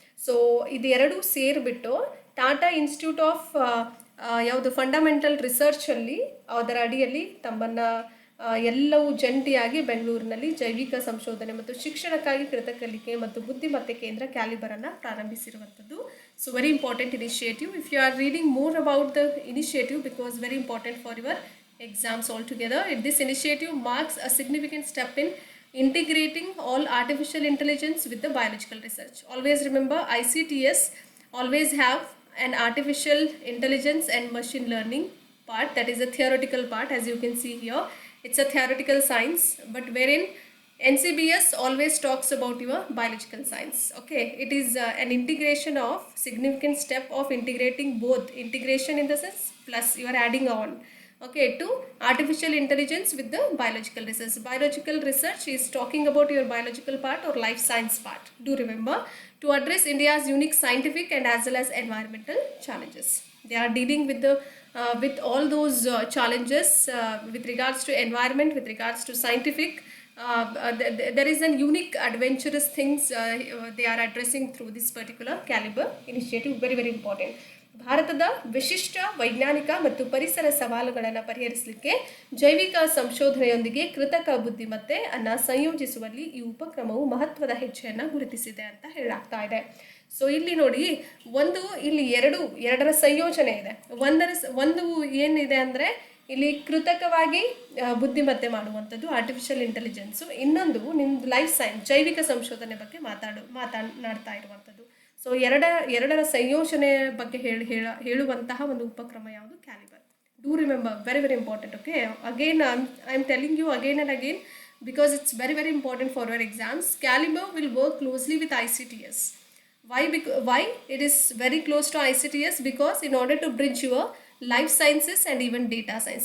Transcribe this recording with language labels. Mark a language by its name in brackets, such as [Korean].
[Kannada] So ಇದು ಎರಡೂ ಸೇರಿಬಿಟ್ಟು Tata institute of ಯಾವುದು ಫಂಡಮೆಂಟಲ್ ರಿಸರ್ಚಲ್ಲಿ ಅದರ ಅಡಿಯಲ್ಲಿ ತಮ್ಮನ್ನು ಎಲ್ಲವೂ ಜಂಟಿಯಾಗಿ ಬೆಂಗಳೂರಿನಲ್ಲಿ ಜೈವಿಕ ಸಂಶೋಧನೆ ಮತ್ತು ಶಿಕ್ಷಣಕ್ಕಾಗಿ ಕೃತಕ ಕಲಿಕೆ ಮತ್ತು ಬುದ್ಧಿಮತ್ತೆ ಕೇಂದ್ರ ಕ್ಯಾಲಿಬರನ್ನು ಪ್ರಾರಂಭಿಸಿರುವಂಥದ್ದು. [English] So very important initiative. If you are reading more about the initiative, because very important for your exams altogether. This initiative marks a significant step in integrating all artificial intelligence with the biological research. Always remember, ICTS always have an artificial intelligence and machine learning part, that is a theoretical part. As you can see here, it's a theoretical science, but wherein NCBS always talks about your biological science. Okay, it is an integration of significant step of integrating both, integration in the sense plus you are adding on, okay, to artificial intelligence with the biological research. Biological research is talking about your biological part or life science part. Do remember, to address India's unique scientific and as well as environmental challenges. They are dealing with all those challenges with regards to environment, with regards to scientific. There is an unique adventurous things they are addressing through this particular Caliber initiative. Very important. [Kannada] ಭಾರತದ ವಿಶಿಷ್ಟ ವೈಜ್ಞಾನಿಕ ಮತ್ತು ಪರಿಸರ ಸವಾಲುಗಳನ್ನು ಪರಿಹರಿಸಲಿಕ್ಕೆ ಜೈವಿಕ ಸಂಶೋಧನೆಯೊಂದಿಗೆ ಕೃತಕ ಬುದ್ಧಿಮತ್ತೆ ಅನ್ನು ಸಂಯೋಜಿಸುವಲ್ಲಿ ಈ ಉಪಕ್ರಮವು ಮಹತ್ವದ ಹೆಜ್ಜೆಯನ್ನು ಗುರುತಿಸಿದೆ ಅಂತ ಹೇಳಲಾಗ್ತಾ ಇದೆ. ಸೊ ಇಲ್ಲಿ ನೋಡಿ, ಇಲ್ಲಿ ಎರಡರ ಸಂಯೋಜನೆ ಇದೆ. ಒಂದು ಏನಿದೆ ಅಂದರೆ ಇಲ್ಲಿ ಕೃತಕವಾಗಿ ಬುದ್ಧಿಮತ್ತೆ ಮಾಡುವಂಥದ್ದು ಆರ್ಟಿಫಿಷಿಯಲ್ ಇಂಟೆಲಿಜೆನ್ಸು, ಇನ್ನೊಂದು ನಿಮ್ಮದು ಲೈಫ್ ಸೈನ್ಸ್ ಜೈವಿಕ ಸಂಶೋಧನೆ ಬಗ್ಗೆ ಮಾತನಾಡ್ತಾ ಇರುವಂಥದ್ದು. ಸೊ ಎರಡರ ಸಂಯೋಜನೆ ಬಗ್ಗೆ ಹೇಳುವಂತಹ ಒಂದು ಉಪಕ್ರಮ ಯಾವುದು? Calibre. [English] Do remember, very very important. Okay, again I'm telling you again and again, because it's very very important for your exams. Caliber will work closely with ICTS. Why it is very close to ICTS? Because in order to bridge your life sciences and even data science.